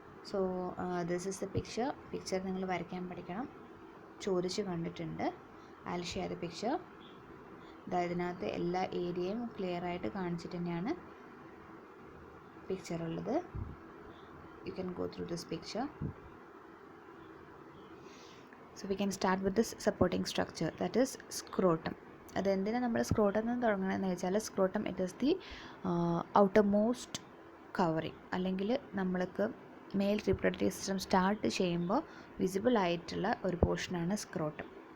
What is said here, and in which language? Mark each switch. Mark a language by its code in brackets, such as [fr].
[en] so this is the picture [ml] നിങ്ങൾ വരയ്ക്കാൻ പഠിക്കണം. ചോദിച്ച് കണ്ടിട്ടുണ്ട്. [en] I will share the picture. [ml] ഇതിനകത്ത് എല്ലാ ഏരിയയും ക്ലിയർ ആയിട്ട് കാണിച്ചിട്ട് തന്നെയാണ് പിക്ചർ ഉള്ളത്. [en] You can go through this picture. So we can start with this supporting structure, that is scrotum. [ml] അതെന്തിനാണ് നമ്മൾ സ്ക്രോട്ടം നിന്ന് തുടങ്ങണമെന്ന് വെച്ചാൽ scrotum [en] it is the outermost covering, [ml] അല്ലെങ്കിൽ നമ്മൾക്ക് മെയിൽ റീപ്രൊഡക്റ്റീവ് സിസ്റ്റം സ്റ്റാർട്ട് ചെയ്യുമ്പോൾ വിസിബിൾ ആയിട്ടുള്ള ഒരു പോർഷനാണ് സ്ക്രോട്ടം.